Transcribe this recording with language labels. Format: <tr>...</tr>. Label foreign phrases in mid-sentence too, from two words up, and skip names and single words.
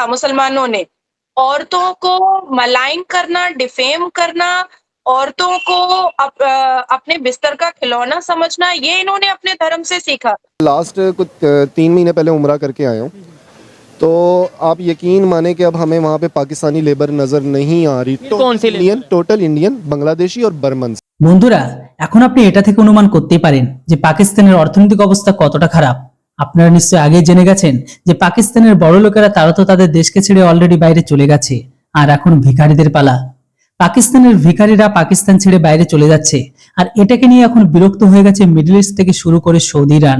<ur>مسلمانوں نے عورتوں کو ملائن کرنا, ڈیفیم کرنا, عورتوں کو اپنے بستر کا کھلونا سمجھنا, یہ انہوں نے اپنے دھرم سے سیکھا. لاسٹ کچھ 3 مہینے پہلے عمرہ کر کے آیا ہوں, تو آپ یقین مانیں کہ اب ہمیں وہاں پہ پاکستانی لیبر نظر نہیں آ رہی.</ur> <en>total Indian,</en> <bn>বাংলাদেশি আর বার্মান. বন্ধুরা এখন আপনি এটা থেকে অনুমান করতেই পারেন যে পাকিস্তানের অর্থনৈতিক অবস্থা কতটা খারাপ. আপনারা নিশ্চয়ই আগেই জেনে গেছেন যে পাকিস্তানের বড় লোকেরা তারা তো তাদের দেশকে ছেড়ে অলরেডি বাইরে চলে গেছে, আর এখন ভিখারিদের পালা. পাকিস্তানের ভিখারিরা পাকিস্তান ছেড়ে বাইরে চলে যাচ্ছে, আর এটাকে নিয়ে এখন বিরক্ত হয়ে গেছে</bn> <en>Middle East</en> <bn>থেকে শুরু করে সৌদি, ইরান.</bn>